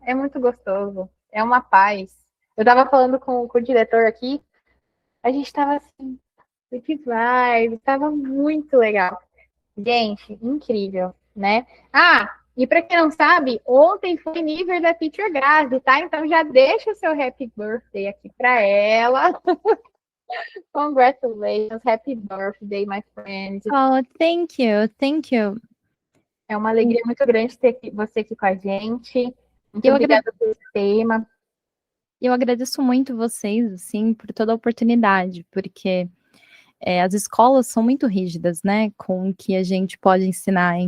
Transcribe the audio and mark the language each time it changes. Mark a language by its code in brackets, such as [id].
[pt] É muito gostoso, é uma paz. Eu tava falando com o diretor aqui, a gente tava assim, que vibe, tava muito legal. Gente, incrível. né? Ah, e para quem não sabe, ontem foi nível da Teacher Grazi, tá? Então já deixa o seu [en] happy birthday [pt] aqui para ela. [en] Congratulations, happy birthday, my friend. Oh, thank you, thank you. [pt] É uma alegria muito grande ter você aqui com a gente. Muito obrigada pelo tema. Eu agradeço muito vocês, assim, por toda a oportunidade, porque as escolas são muito rígidas, né, com o que a gente pode ensinar.